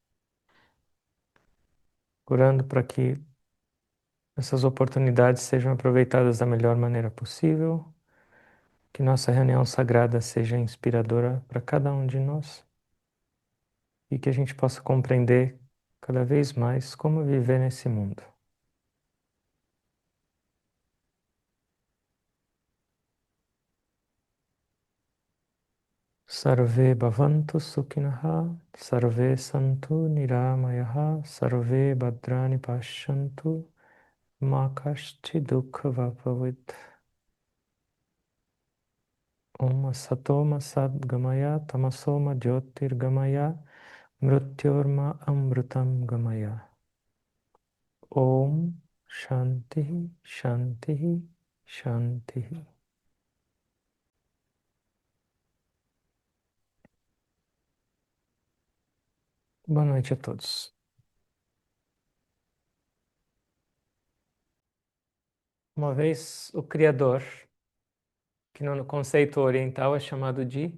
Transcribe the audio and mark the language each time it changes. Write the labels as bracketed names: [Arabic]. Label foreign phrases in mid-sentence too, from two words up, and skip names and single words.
[Portuguese] Orando para que essas oportunidades sejam aproveitadas da melhor maneira possível, que nossa reunião sagrada seja inspiradora para cada um de nós e que a gente possa compreender cada vez mais como viver nesse mundo. [Sanskrit] सर्वे भवन्तु सुखिनः सर्वे सन्तु निरामयाः सर्वे भद्राणि पश्यन्तु मा कश्चिद् दुःखभाग्भवेत्. ॐ असतो मा सद्गमय तमसो मा ज्योतिर्गमय मृत्योर्मा अमृतं गमय. ॐ शान्तिः शान्तिः शान्तिः. [Portuguese] Boa noite a todos. Uma vez o Criador, que no conceito oriental é chamado de...